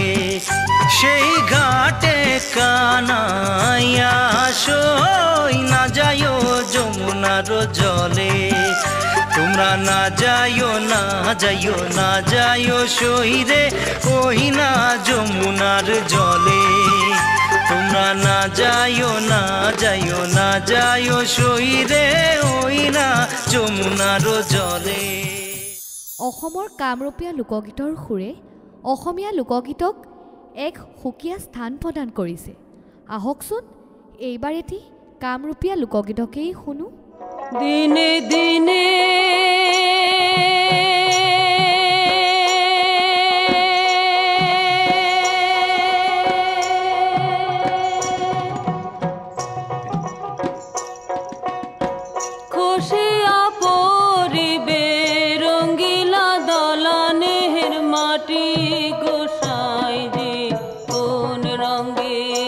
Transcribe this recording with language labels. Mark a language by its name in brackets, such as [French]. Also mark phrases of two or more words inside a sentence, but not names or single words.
[Bangla] সেই ঘাটে কানাইয়া সই না যায় যমুনার জলে তোমরা না যাইও না যাইও না যাইও সইরে ওই না যমুনার জলে তোমরা না যাইও না যাইও না যাইও সইরে ওই না যমুনার জলে [Assamese] অসমৰ কামৰূপীয়া লোকগীতৰ সুৰে অসমীয়া লোকগীতক এক সুকীয়া স্থান প্ৰদান কৰিছে। আহকচোন এইবাৰ এটি কামৰূপীয়া লোকগীতকেই শুনো। [Bangla] দিনে দিনে খসিয়া পরিবে রঙ্গিলা দলানের মাটি গোসাই যে কোন রঙে